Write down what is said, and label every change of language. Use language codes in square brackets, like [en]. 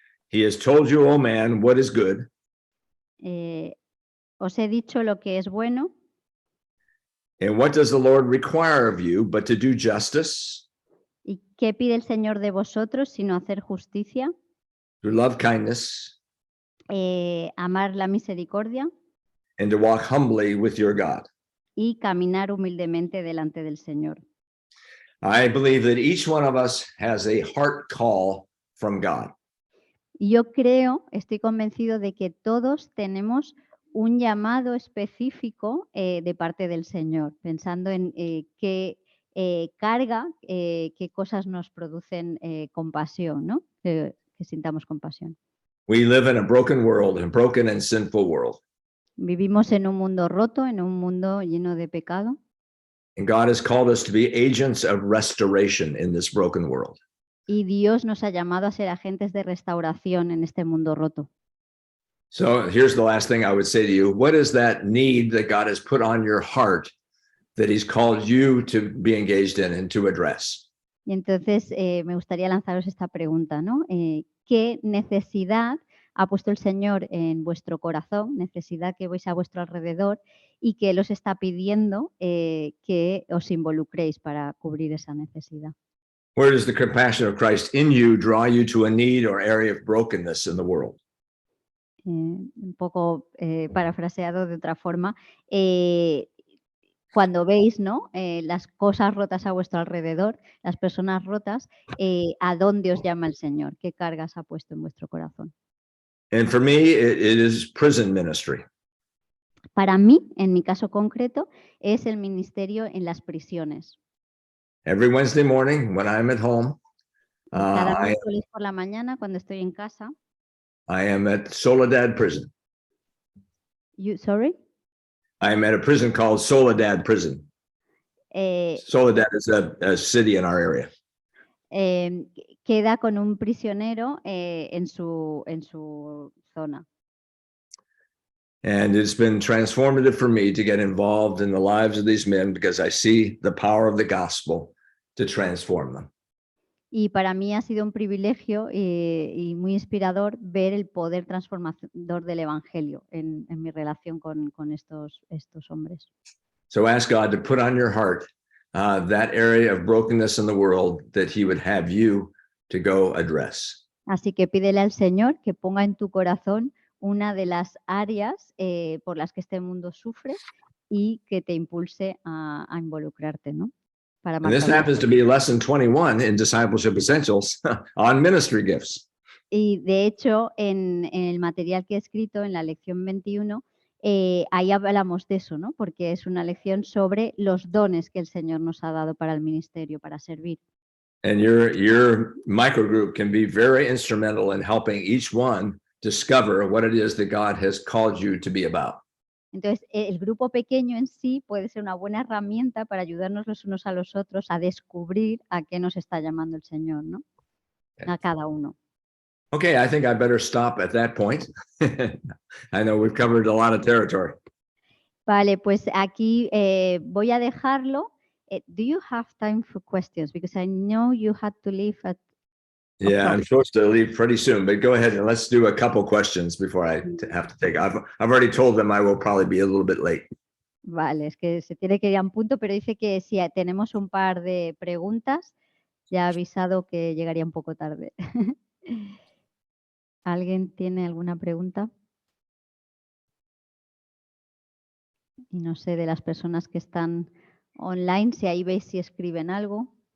[en] he has told you, O man, what is good, [es] os he dicho lo que es bueno. [en] and what does the Lord require of you but to do justice, [es] ¿Y qué pide el Señor de vosotros sino hacer justicia, [en] to love kindness, [es] amar la misericordia [en] and to walk humbly with your God? [es] y caminar humildemente delante del Señor? [en] I believe that each one of us has a heart call from God. [es] Y yo creo, estoy convencido de que todos tenemos un llamado específico de parte del Señor, pensando en qué carga, qué cosas nos producen compasión, ¿no? Que sintamos compasión. [en] We live in a broken world, a broken and sinful world. [es] Vivimos en un mundo roto, en un mundo lleno de pecado. [en] And God has called us to be agents of restoration in this broken world. [es] Y Dios nos ha llamado a ser agentes de restauración en este mundo roto. [en] So here's the last thing I would say to you. What is that need that God has put on your heart that he's called you to be engaged in and to address? [es] Y entonces me gustaría lanzaros esta pregunta, ¿no? ¿Qué necesidad ha puesto el Señor en vuestro corazón? Necesidad que veis a vuestro alrededor y que Él os está pidiendo que os involucréis para cubrir esa necesidad. [en] Where does the compassion of Christ in you draw you to a need or area of brokenness in the world? [es] Un poco parafraseado de otra forma, cuando veis, ¿no? Las cosas rotas a vuestro alrededor, las personas rotas, ¿a dónde os llama el Señor? ¿Qué cargas ha puesto en vuestro corazón? [en] And for me, it is prison ministry. [es] Para mí, en mi caso concreto, es el ministerio en las prisiones. [en] Every Wednesday morning when I'm at home, [es] Cada [en] I [es] miércoles por la mañana, cuando estoy en casa. [en] am at Soledad Prison. Sorry? I am at a prison called Soledad Prison. Soledad is a city in our area. [es] Queda con un prisionero en su zona. [en] And it's been transformative for me to get involved in the lives of these men because I see the power of the gospel to transform them. [es] Y para mí ha sido un privilegio y muy inspirador ver el poder transformador del Evangelio en mi relación con estos hombres. [en] So ask God to put on your heart that area of brokenness in the world that he would have you to go address. [es] Así que pídele al Señor que ponga en tu corazón una de las áreas por las que este mundo sufre y que te impulse a involucrarte, ¿no? Para [en] And this [es] marcar. [en] happens to be lesson 21 in Discipleship Essentials on ministry gifts. [es] Y de hecho, en el material que he escrito, en la lección 21, ahí hablamos de eso, ¿no? Porque es una lección sobre los dones que el Señor nos ha dado para el ministerio, para servir. [en] And your microgroup can be very instrumental in helping each one discover what it is that God has called you to be about. [es] Entonces, el grupo pequeño en sí puede ser una buena herramienta para ayudarnos los unos a los otros a descubrir a qué nos está llamando el Señor, ¿no? A cada uno. [en] Okay, I think I better stop at that point. I know we've covered a lot of territory. [es] Vale, pues aquí voy a dejarlo. [en] Do you have time for questions? Because I know you had to leave at... Yeah, I'm supposed to leave pretty soon, but go ahead and let's do a couple questions before I have to take. I've already told them I will probably be a little bit late. [es] Vale, es que se tiene que ir a un punto, pero dice que si tenemos un par de preguntas, ya ha avisado que llegaría un poco tarde. ¿Alguien tiene alguna pregunta? Y no sé, de las personas que están online, si ahí veis si escriben algo.